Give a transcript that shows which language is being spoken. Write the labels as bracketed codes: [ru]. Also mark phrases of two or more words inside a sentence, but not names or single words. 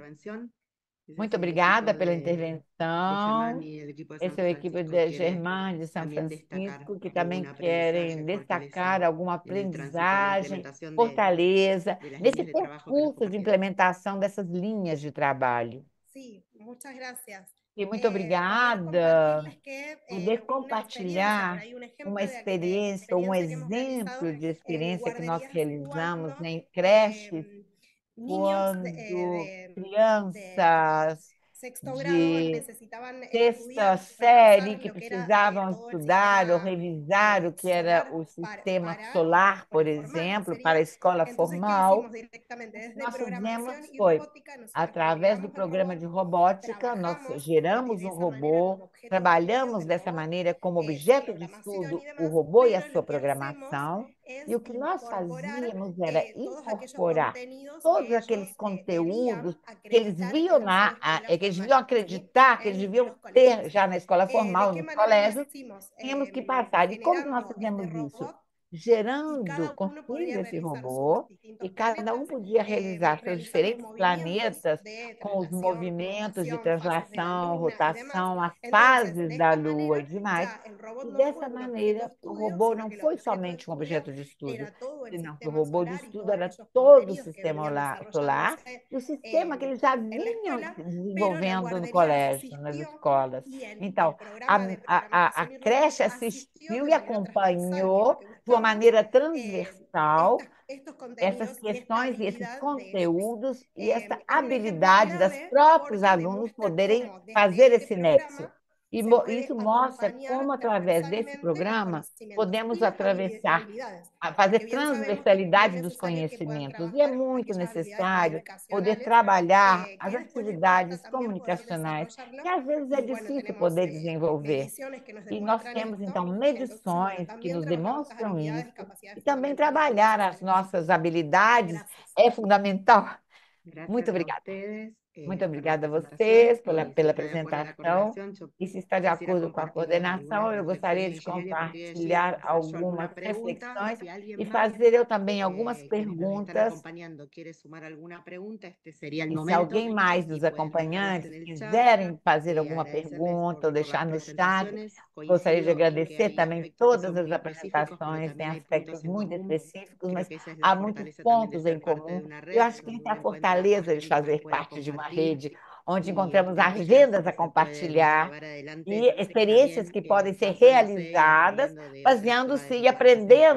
[pt] Muito obrigada pela intervenção. Esse é o equipe de Germán de São Francisco, que também querem destacar alguma aprendizagem, fortaleza, nesse percurso de implementação dessas linhas de trabalho. [es] Sí, muchas gracias. [pt] E muito obrigada por poder compartilhar uma experiência, um exemplo de experiência que nós realizamos em creches, quando crianças [es] sexto grado de necesitaban [pt] sexta [es] estudiar, [pt] série [es] repasar [pt] que [es] lo que era [pt] precisavam [es] todo el [pt] estudar ou [es] sistema [pt] revisar o que era [es] solar [pt] o sistema [es] para [pt] solar, por [es] el formal [pt] exemplo, [es] sería. [pt] para a escola [es] Entonces, ¿qué [pt] formal. [es] hicimos directamente? [pt] O que [es] Desde [pt] nós fizemos [es] programación y [pt] foi, [es] robótica, nosotros [pt] através do [es] configuramos el [pt] programa [es] robot, [pt] de robótica, nós [es] trabajamos [pt] geramos [es] de [pt] um [es] esa manera como [pt] robô, [es] objeto de estudio [pt] trabalhamos [es] el [pt] dessa [es] robot, [pt] maneira como [es] su [pt] objeto de [es] programación y [pt] estudo o [es] demás, [pt] robô e a [es] pero [pt] sua [es] lo que hacemos [pt] programação, e [es] es [pt] o que nós [es] incorporar [pt] fazíamos era [es] todos aquellos [pt] incorporar [es] contenidos [pt] todos [es] que [pt] aqueles [es] ellos [pt] conteúdos [es] debían [pt] que eles [es] acreditar [pt] viam [es] en su escuela [pt] que eles [es] formal, [pt] deviam [es] ¿sí? [pt] acreditar, que eles [es] En [pt] deviam [es] los colegios. [pt] ter já na escola [es] ¿De [pt] formal, [es] qué [pt] nos [es] manera lo [pt] colégios, [es] hicimos? [pt] tínhamos que passar. E como que nós [es] Generando este [pt] fizemos isso? [es] robot y [pt] Gerando, [es] cada uno podría [pt] construindo esse [es] realizar sus [pt] robô, e [es] distintos [pt] cada [es] planetas, [pt] um podia realizar seus [es] realizar los [pt] diferentes [es] movimientos [pt] planetas [es] de [pt] com os [es] traslación, [pt] movimentos de [es] rotación, fases de la [pt] translação, [es] luna y demás. [pt] rotação, as [es] Entonces, [pt] fases [es] de [pt] da [es] esta [pt] Lua e [es] manera, [pt] demais. [es] ya el robot [pt] E [es] no fue [pt] dessa [es] un objeto de [pt] maneira, o [es] estudio, [pt] robô [es] sino [pt] não [es] que el [pt] foi [es] objeto de [pt] somente um [es] estudio [pt] objeto de estudo, [es] era todo el [pt] senão que o [es] sistema [pt] robô de [es] solar y [pt] estudo [es] todos [pt] era [es] aquellos [pt] todo o [es] contenidos que [pt] sistema [es] venían [pt] solar [es] desarrollándose [pt] e o sistema que eles já [es] en la [pt] vinham [es] escuela, pero la [pt] desenvolvendo no [es] guardería [pt] colégio, nas [es] asistió [pt] escolas. [es] y el [pt] Então, [es] programa de [pt] a [es] programación y robótica [pt] creche [es] asistió [pt] assistiu [es] de [pt] e [es] manera transversal, que es lo [pt] acompanhou [es] que [pt] de uma [es] buscamos, [pt] maneira transversal [es] estos [pt] essas [es] contenidos y esta [pt] questões e esses [es] habilidad de ellos. [pt] conteúdos e essa [es] Es un ejemplo [pt] habilidade dos [es] clave [pt] próprios [es] porque [pt] alunos [es] demuestra [pt] poderem [es] cómo desde [pt] fazer [es] este [pt] esse nexo. [es] programa [pt] E [es] se puede [pt] isso mostra como, [es] acompañar [pt] através desse [es] transversalmente los [pt] programa, [es] conocimientos [pt] podemos [es] y las [pt] atravessar, [es] habilidades, [pt] fazer [es] porque bien sabemos que es muy [pt] transversalidade dos [es] necesario que puedan [pt] conhecimentos. E é [es] trabajar [pt] muito [es] aquellas habilidades [pt] necessário poder [es] comunicacionales [pt] trabalhar as [es] que después les cuesta [pt] atividades [es] también poder [pt] comunicacionais, que [es] desarrollarlas. [pt] às vezes é [es] Y bueno, [pt] difícil [es] tenemos [pt] poder desenvolver. [es] mediciones que nos [pt] E nós [es] demuestran [pt] temos, [es] esto. [pt] então, [es] Entonces, bueno, [pt] medições que [es] también [pt] nos [es] trabajar estas [pt] demonstram [es] habilidades y [pt] isso, e [es] capacidades [pt] também [es] fundamentales son [pt] trabalhar as [es] necesarias. [pt] nossas habilidades [es] Gracias. [pt] é fundamental. Muito [es] Gracias a [pt] obrigada. [es] ustedes [pt] Muito [es] por la [pt] obrigada a [es] presentación [pt] vocês pela, [es] y si [pt] pela [es] está de acuerdo la [pt] apresentação. [es] coordinación, yo [pt] E se está de [es] quisiera [pt] acordo com a [es] compartirles [pt] coordenação, [es] algunas [pt] eu gostaria [es] reflexiones [pt] de [es] iniciales y a partir de allí [pt] compartilhar [es] hacer yo [pt] algumas [es] alguna pregunta o [pt] reflexões [es] si alguien [pt] e [es] más, [pt] fazer eu também algumas [es] quienes nos están [pt] perguntas. [es] acompañando, quiere sumar alguna pregunta, este sería el [pt] E se [es] momento [pt] alguém mais [es] y [pt] dos [es] pueden dejarlas [pt] acompanhantes [es] en el chat. [pt] quiserem fazer alguma [es] Agradecerles [pt] pergunta ou [es] por las [pt] deixar no chat, [es] presentaciones. [pt] gostaria de [es] Coincido en que [pt] agradecer [es] hay [pt] também [es] aspectos que [pt] todas [es] son [pt] as [es] muy específicos, pero [pt] apresentações, têm [es] también hay [pt] aspectos [es] puntos en [pt] muito [es] común. [pt] específicos, [es] Creo [pt] mas [es] que esa es [pt] há [es] la [pt] muitos [es] fortaleza también de [pt] pontos em [es] ser parte de [pt] comum. [es] una [pt] Eu [es] red, [pt] acho que [es] donde [pt] essa é a [es] uno encuentra [pt] fortaleza de [es] contenidos que [pt] fazer [es] pueda [pt] parte de uma [es] compartir [pt] rede, onde [es] y [pt] encontramos [es] estrategias [pt] agendas a [es] que se pueden [pt] compartilhar [es] llevar adelante [pt] e experiências [es] también [pt] que podem ser [es] basándose y [pt] realizadas, [es] aprendiendo de otras [pt] baseando-se [es] ciudades [pt] e [es] educativas como